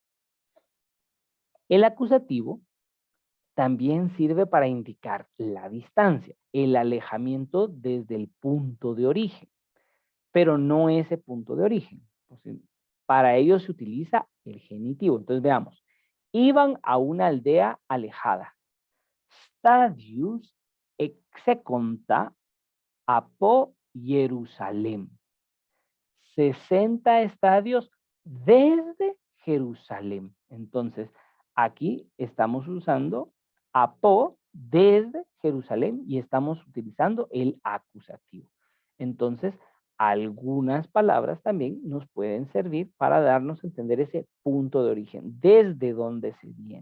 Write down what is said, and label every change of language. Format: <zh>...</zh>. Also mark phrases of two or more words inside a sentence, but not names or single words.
<es>El acusativo también sirve para indicar la distancia, el alejamiento desde el punto de origen, pero no ese punto de origen. Entonces, para ello se utiliza el genitivo. Entonces veamos, iban a una aldea alejada.</es> <el>σταδίους ἑξήκοντα ἀπὸ Ἰερουσαλήμ.</el> <es>60 estadios desde Jerusalén. Entonces, aquí estamos usando apo desde Jerusalén y estamos utilizando el acusativo. Entonces, algunas palabras también nos pueden servir para darnos a entender ese punto de origen, desde donde se viene.</es>